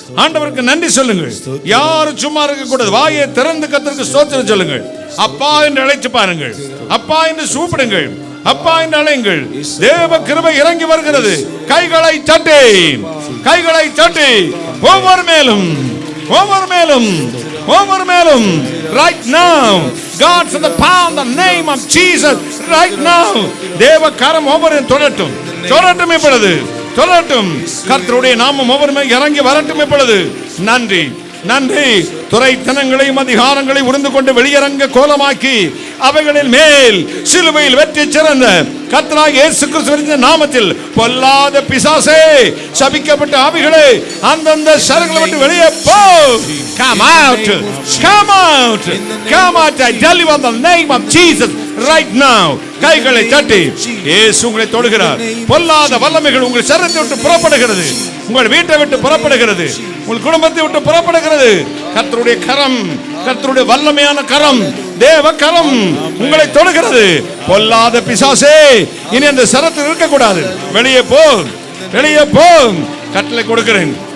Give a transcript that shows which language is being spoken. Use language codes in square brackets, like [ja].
[ta] ஆண்டவருக்கு நன்றி சொல்லுங்கள். யாரும் சும்மா இருக்க கூடாது. வாயை திறந்து கர்த்தருக்கு ஸ்தோத்திரம் சொல்லுங்கள். அப்பா என்று அழைத்து பாருங்கள், அப்பா என்று கூப்பிடுங்கள், அப்பா என்று அழையுங்கள். தேவ கிருபை இறங்கி வருகிறது. கைகளை தட்டி, கைகளை தட்டி, ஒவ்வொரு மேலும், ஒவ்வொரு மேலும், ஒவ்வொரு மேலும். [en] Right now, God from the power in the name of Jesus. Right now, [ta] தேவ கரம் ஒவ்வொரு தொடட்டும், தொடட்டும் இப்பொழுது, தொடட்டும். கர்த்தருடைய நாமம் ஒவ்வொரு மேல் இறங்கி வரட்டும் இப்பொழுது. நன்றி நன்றி. துரைத்தனங்களையும் அதிகாரங்களை உருந்து கொண்டு வெளியரங்க கோலமாக்கி அவைகளின் மேல் சிலுவையில் வெற்றி சிறந்த கர்த்தராகிய இயேசு கிறிஸ்துவின் நாமத்தில் பொல்லாத பிசாசே, சபிக்கப்பட்ட ஆவிகளே, அந்தந்த சரங்களை விட்டு வெளியே போ. [en] Come out, come out, come out. I tell you in the name of Jesus right now. [ta] கைகளை தட்டி இயேசு உங்களை தொடுகிறார். பொல்லாத வல்லமைகள் உங்கள் சரீரத்தை விட்டு புறப்படுகிறது, உங்கள் வீட்டை விட்டு புறப்படுகிறது, உங்கள் குடும்பத்தை விட்டு புறப்படுகிறது. கர்த்தருடைய கரம், கர்த்தருடைய வல்லமையான கரம், தேவ கரம் உங்களை தொடுகிறது. பொல்லாத பிசாசே, இனி அந்த சரத்தில் இருக்கக்கூடாது. வெளியே போ, வெளியே போ. கட்டளை கொடுக்கிறேன்.